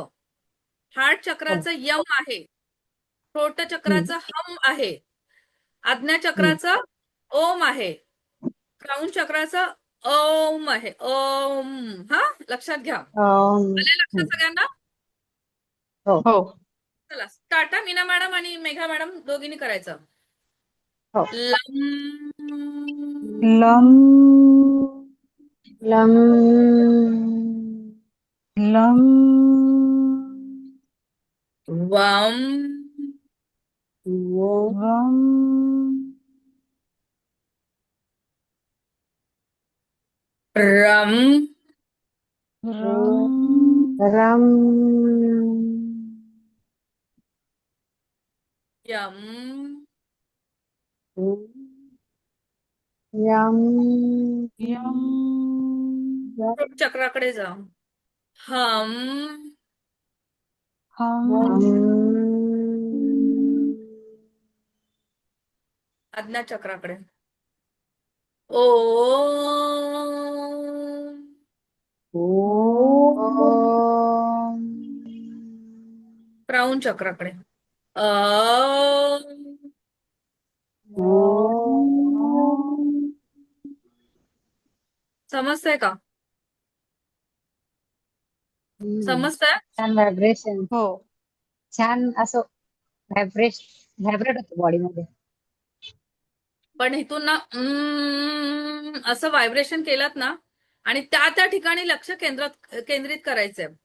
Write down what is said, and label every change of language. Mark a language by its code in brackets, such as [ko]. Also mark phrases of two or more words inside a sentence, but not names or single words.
[mr] हार्ट चक्राचं यम आहे, थ्रोट चक्राचं हम आहे, आज्ञा चक्राचं ओम आहे, क्राऊन चक्राचं ओम आहे. ओम. हा, लक्षात घ्या. आले लक्षात सगळ्यांना? हो. चला स्टार्ट. मीना मॅडम आणि मेघा मॅडम दोघींनी करायचं. हो. [sa] लम. लम. लम. लम. वम. वम. रम. रम. रम. यम. यम. यम. [mr] थ्रोट चक्राकडे जा. हम. [sa] हम. [mr] आज्ञा चक्राकडे. [sa] ओ. ओम. [mr] क्राऊन चक्राकडे. अ. [sa] ओम. [mr] समजतंय का? समजतंय? छान व्हायब्रेशन, हो. छान असं व्हायब्रेट होतं बॉडीमध्ये. पण इथून ना असं व्हायब्रेशन केलात ना आणि त्या त्या ठिकाणी लक्ष केंद्रित करायचंय.